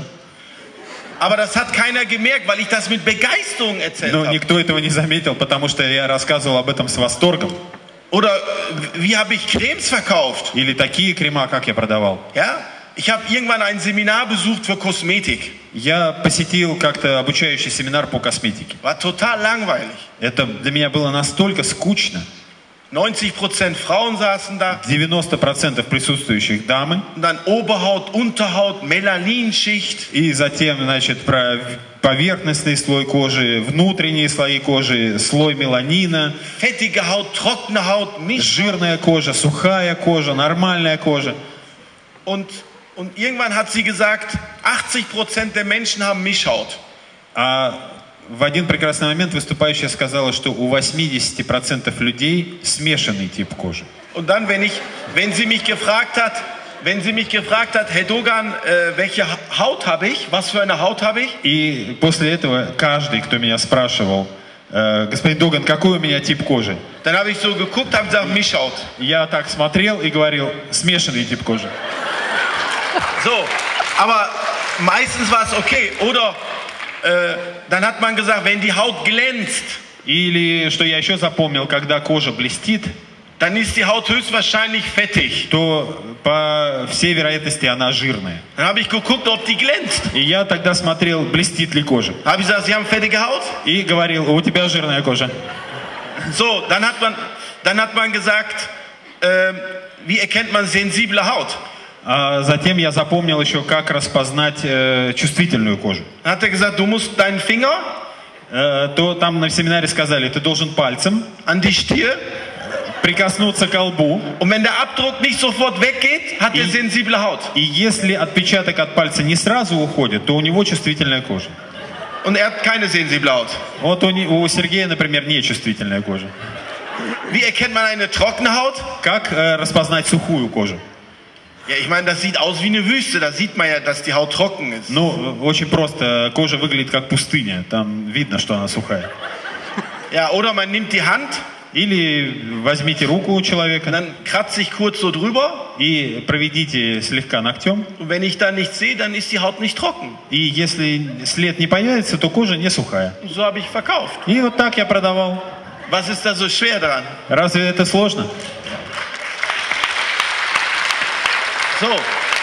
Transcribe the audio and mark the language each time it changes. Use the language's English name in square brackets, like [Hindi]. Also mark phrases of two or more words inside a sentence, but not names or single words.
[German] Aber das hat keiner gemerkt, weil ich das mit Begeisterung erzählt [Russian] Но [German] habe. [Russian] никто этого не заметил, потому что я рассказывал об этом с восторгом. [German] Oder wie habe ich Cremes verkauft? [Russian] Или такие крема, как я продавал. [German] Ja? Ich habe irgendwann ein Seminar besucht für Kosmetik. [Russian] Я посетил как-то обучающий семинар по косметике. [German] War total langweilig. [Russian] Это для меня было настолько скучно. [German] 90% Frauen saßen da. [Russian] 90% присутствующих дамы. [German] Und dann Oberhaut, Unterhaut, Melaninschicht. [Russian] И затем, значит, про поверхностный слой кожи, внутренние слои кожи, слой меланина. [German] Fettige Haut, trockene Haut, [Russian] жирная кожа, сухая кожа, нормальная кожа. [German] Und irgendwann hat sie gesagt, 80% der Menschen haben Mischhaut. [Russian] В один прекрасный момент выступающая сказала, что у 80% людей смешанный тип кожи. [German] Und dann, wenn sie mich gefragt hat, Herr Dogan, welche Haut habe ich? Was für eine Haut habe ich? [Russian] И после этого каждый, кто меня спрашивал, господин Доган, какой у меня тип кожи? [German] Dann habe ich so geguckt, habe gesagt, Mischhaut. [Russian] Я так смотрел и говорил, смешанный тип кожи. [German] So, aber meistens war es okay. Oder dann hat man gesagt, wenn die Haut glänzt, [Russian] или, что я еще запомнил, когда кожа блестит, [German] dann ist die Haut höchstwahrscheinlich fettig. [Russian] то по всей вероятности она жирная. [German] Dann habe ich geguckt, ob die glänzt. [Russian] И я тогда смотрел, блестит ли кожа. [German] Habe ich gesagt, Sie haben fettige Haut? [Russian] И говорил, у тебя жирная кожа. [German] So, dann hat man gesagt, wie erkennt man sensible Haut? [Russian] Затем я запомнил еще, как распознать чувствительную кожу. [German] Dann hat er gesagt, du musst deinen Finger [Russian] То там на семинаре сказали, ты должен пальцем [German] an die Stirn. [Russian] Прикоснуться к лбу. [German] Und wenn der Abdruck nicht sofort weggeht, hat er sensible Haut. [Russian] И если отпечаток от пальца не сразу уходит, то у него чувствительная кожа. [German] Und er hat keine sensible Haut. [Russian] Вот у Сергея, например, нечувствительная кожа. [German] Wie erkennt man eine trockene Haut? [Russian] Как распознать сухую кожу? [German] Ja, ich meine, das sieht aus wie eine Wüste. Da sieht man ja, dass die Haut trocken ist. [Russian] Ну, очень просто. Кожа выглядит как пустыня. Там видно, что она сухая. [German] Ja, oder man nimmt die Hand. [Russian] Или возьмите руку у человека. [German] Und dann kratze ich kurz so drüber. [Russian] И проведите слегка ногтем. [German] Und wenn ich da nichts sehe, dann ist die Haut nicht trocken. [Russian] И если след не появится, то кожа не сухая. [German] Und so habe ich verkauft. [Russian] И вот так я продавал. [German] Was ist da so schwer dran? [Russian] Разве это сложно? [German] So.